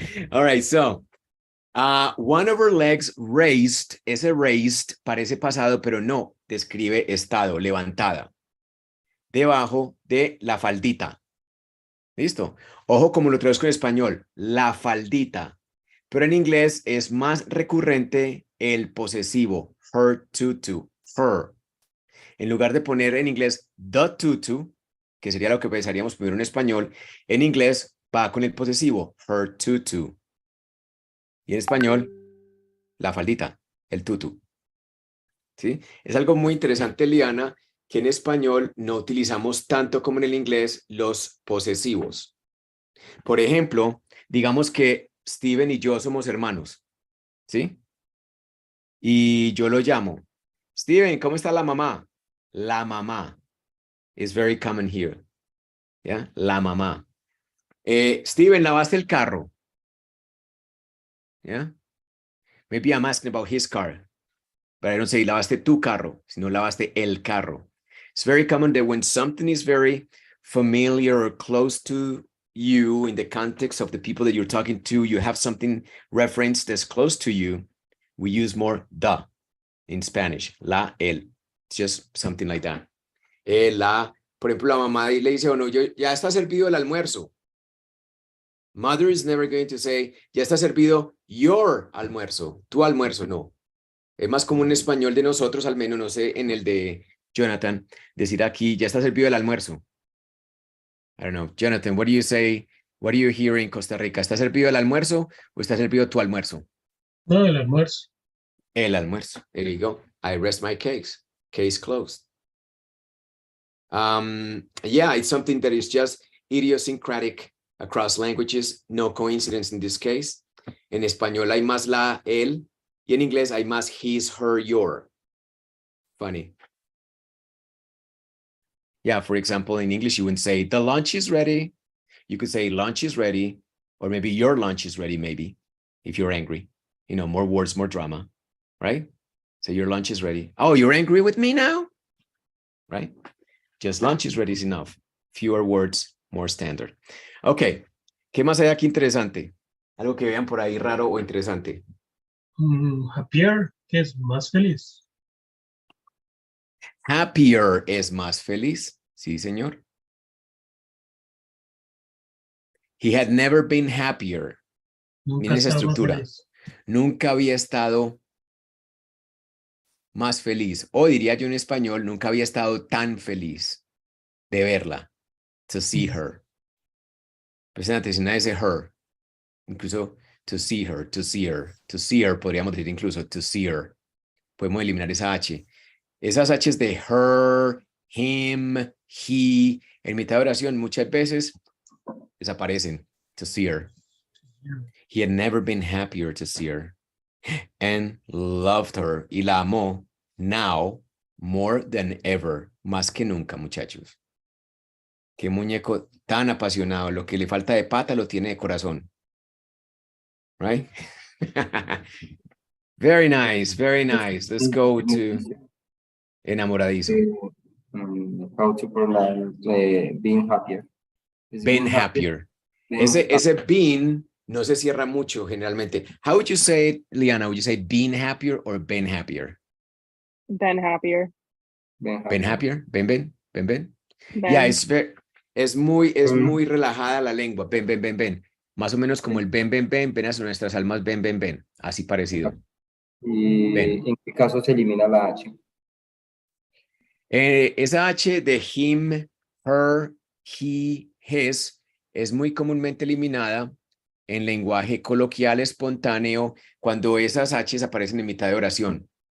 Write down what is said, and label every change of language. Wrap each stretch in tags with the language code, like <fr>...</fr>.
<en>All right, so one of her legs raised.</en> <es>Ese raised parece pasado, pero no. Describe estado, levantada. Debajo de la faldita. ¿Listo? Ojo como lo traduzco en español, la faldita. Pero en inglés es más recurrente el posesivo,</es> <en>her tutu, her.</en> <es>En lugar de poner en inglés</es> <en>the tutu,</en> <es>que sería lo que pensaríamos primero en español, en inglés va con el posesivo,</es> <en>her tutu.</en> <es>Y en español, la faldita, el tutu. ¿Sí? Es algo muy interesante, Liana, que en español no utilizamos tanto como en el inglés los posesivos. Por ejemplo, digamos que Steven y yo somos hermanos, ¿sí? Y yo lo llamo. Steven, ¿cómo está la mamá? La mamá.</es> <en>Is very common here.</en> <es>¿Ya? La mamá. Steven, ¿lavaste el carro? ¿Ya?</es> <en>Maybe I'm asking about his car. But I don't say</en> <es>lavaste tu carro, sino lavaste el carro.</es> <en>It's very common that when something is very familiar or close to you in the context of the people that you're talking to, you have something referenced that's close to you, we use more the in Spanish, la, el. It's just something like that.</en> <es>Por ejemplo, la mamá le dice, oh no, ya está servido el almuerzo.</es> <en>Mother is never going to say,</en> <es>ya está servido</es> <en>your almuerzo,</en> <es>tu almuerzo, no. Es más común en español de nosotros, al menos, no sé, en el de Jonathan, decir aquí, ya está servido el almuerzo.</es> <en>I don't know. Jonathan, what do you say? What do you hear in Costa Rica?</en> <es>¿Está servido el almuerzo o está servido tu almuerzo? No, el almuerzo. El almuerzo.</es> <en>There you go. I rest my case. Case closed. Yeah, it's something that is just idiosyncratic across languages. No coincidence in this case.</en> <es>En español hay más la, el, y en inglés hay más</es> <en>his, her, your. Funny. Yeah, for example, in English, you wouldn't say, the lunch is ready. You could say, lunch is ready. Or maybe your lunch is ready, maybe, if you're angry. You know, more words, more drama, right? So your lunch is ready. Oh, you're angry with me now? Right? Just lunch is ready is enough. Fewer words, more standard. Okay.</en> <es>¿Qué más hay aquí interesante? Algo que vean por ahí raro o interesante. Happier, que es más feliz. Happier es más feliz. Sí, señor.</es> <en>He had never been happier.</en> <es>Nunca Miren esa estaba más estructura. feliz. Nunca había estado más feliz. O diría yo en español, nunca había estado tan feliz de verla.</es> <en>To see her.</en> <es>Presten atención a ese her. Incluso</es> <en>to see her, to see her, to see her.</en> <es>Podríamos decir incluso</es> <en>to see her.</en> <es>Podemos eliminar esa H. Esas H's de her, him, he, en mitad de oración muchas veces desaparecen.</es> <en>To see her. He had never been happier to see her. And loved her.</en> <es>Y la amó.</es> <en>Now, more than ever.</en> <es>Más que nunca, muchachos. Qué muñeco tan apasionado. Lo que le falta de pata lo tiene de corazón.</es> <en>Right? Very nice, very nice. Let's go to enamoradizo. How to pronounce being happier. Is Been happier.</en> <es>Ese been no se cierra mucho generalmente.</es> <en>How would you say it, Liana? Would you say been happier or been happier? Been happier. Been happier? Ben. Ben.</en> <es>Yeah, es muy relajada la lengua. Ben. Más o menos como el ven, ven, ven, ven a nuestras almas, ven, ven, ven. Así parecido. ¿Y Ven. en qué caso se elimina la H? Esa H de him, her, he, his es muy comúnmente eliminada en lenguaje coloquial espontáneo cuando esas H's aparecen en mitad de oración.</es>